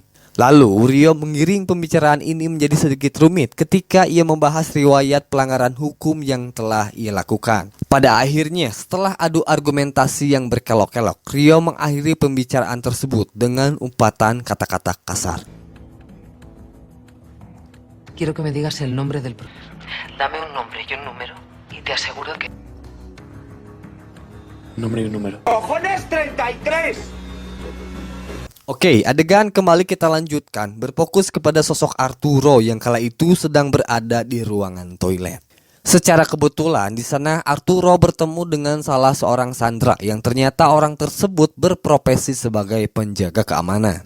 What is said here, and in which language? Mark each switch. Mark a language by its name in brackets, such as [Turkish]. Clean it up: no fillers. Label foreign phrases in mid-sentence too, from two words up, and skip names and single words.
[Indonesian] Lalu Rio mengiring pembicaraan ini menjadi sedikit rumit ketika ia membahas riwayat pelanggaran hukum yang telah ia lakukan. Pada akhirnya, setelah adu argumentasi yang berkelok-kelok, Rio mengakhiri pembicaraan tersebut dengan umpatan kata-kata kasar. [Spanish] Quiero que me digas el nombre del profesor. Dame un nombre y un número y te aseguro que... Nombre y un número. ¡Cojones 33! [Indonesian] Oke, adegan kembali kita lanjutkan. Berfokus kepada sosok Arturo yang kala itu sedang berada di ruangan toilet. Secara kebetulan di sana Arturo bertemu dengan salah seorang sandera yang ternyata orang tersebut berprofesi sebagai penjaga keamanan.